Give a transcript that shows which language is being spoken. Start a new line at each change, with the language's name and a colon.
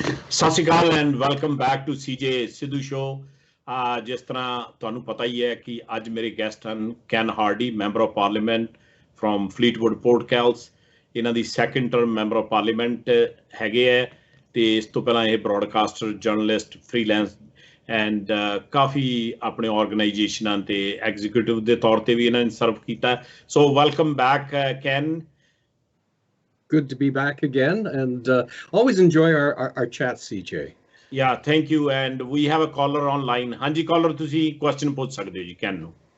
Punjabi: ਸਤਿ ਸ਼੍ਰੀ ਅਕਾਲ
English: and welcome back to
Punjabi: CJ Sidhu show. ਜਿਸ ਤਰ੍ਹਾਂ ਤੁਹਾਨੂੰ ਪਤਾ ਹੀ ਹੈ ਕਿ ਅੱਜ ਮੇਰੇ ਗੈਸਟ ਹਨ can Hardy, member of parliament from Fleetwood, port Kells. ਇਹਨਾਂ ਦੀ second term member of parliament ਹੈਗੇ ਹੈ ਤੇ ਇਸ ਤੋਂ ਪਹਿਲਾਂ ਇਹ ਬ੍ਰੌਡਕਾਸਟਰ, ਜਰਨਲਿਸਟ, ਫਰੀਲੈਂਸ ਐਂਡ ਕਾਫੀ ਆਪਣੇ ਆਰਗੇਨਾਈਜੇਸ਼ਨਾਂ ਤੇ ਐਗਜ਼ੀਕਿਊਟਿਵ ਦੇ ਤੌਰ ਤੇ ਵੀ ਇਹਨਾਂ ਨੇ ਸਰਵ ਕੀਤਾ। ਸੋ
English: welcome back
Punjabi: can.
English: Good to be back again, and always enjoy our chat, CJ. Yeah, thank you. And we have a caller online.
Punjabi: Hanji caller, ਤੁਸੀਂ question ਪੁੱਛ ਸਕਦੇ ਹੋ ਜੀ ਕੈਨ ਨੂੰ।